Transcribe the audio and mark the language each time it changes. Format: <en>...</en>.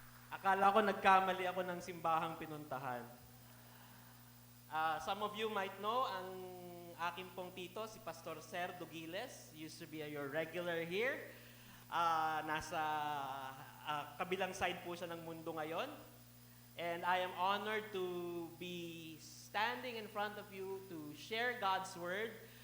<tl>Akala ko nagkamali ako ng simbahang pinuntahan.</tl> <en>Some of you might know,</en> <tl>ang aking pong tito,</tl> <en>si Pastor Ser Dugiles, used to be your regular here.</en> <tl>Nasa kabilang side po siya ng mundo ngayon.</tl> <en>And I am honored to be standing in front of you to share God's Word.</en>